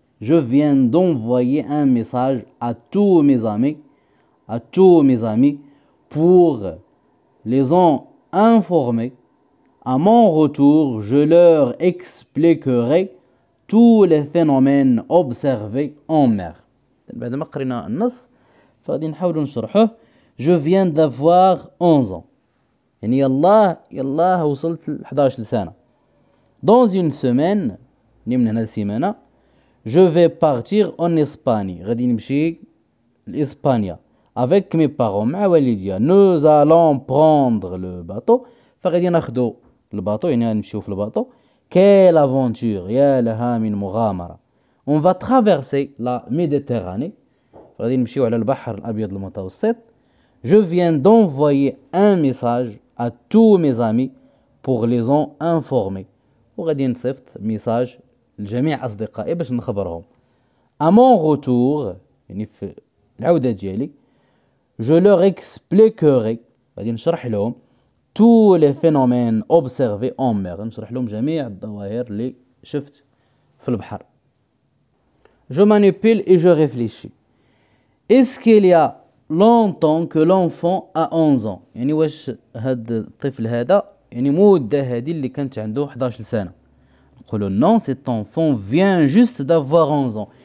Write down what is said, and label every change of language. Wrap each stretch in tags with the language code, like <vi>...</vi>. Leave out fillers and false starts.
<fr>Je viens d'envoyer un message à tous mes amis, pour les en informer. À mon retour, je leur expliquerai tous les phénomènes observés en mer.</fr> <ar>بعد ما قرينا النص فغادي نحاولوا نشرحوه.</ar> <fr>je viens d'avoir 11 ans</fr> <ar>يعني يلاه وصلت ل 11 سنة.</ar> <fr>dans une semaine</fr> <ar>يعني من هنا لسيمانة.</ar> <fr>je vais partir en Espagne</fr> <ar>غادي نمشي لإسبانيا</ar> <fr>avec mes parents</fr> <ar>مع والديا.</ar> <fr>nous allons prendre le bateau</fr> <ar>فغادي ناخدو الباطو يعني غنمشيو في الباطو.</ar> <fr>quelle aventure!</fr> <ar>يا لها من مغامرة.</ar> <fr>on va traverser la Méditerranée</fr> <ar>غادي نمشيو على البحر الأبيض المتوسط.</ar> <fr>je viens d'envoyer un message à tous mes amis pour les en informer</fr> <ar>وغادي نصيفط ميساج لجميع أصدقائي باش نخبرهم.</ar> <fr>à mon retour</fr> <ar>يعني في العودة ديالي</ar> <fr>je leur expliquerai</fr> <ar>غادي نشرح لهم</ar> <fr>tous les phénomènes observés en mer.</fr> <ar>نشرح لهم جميع الظواهر اللي شفت في البحر.</ar> <fr>je manipule et je réfléchis. est-ce qu'il y a longtemps que l'enfant a 11 ans.</fr> <ar>يعني واش هاد الطفل هذا يعني مدة هذه اللي كانت عنده 11 سنة. نقولوا</ar> <fr>non, cet enfant vient juste d'avoir 11 ans.</fr>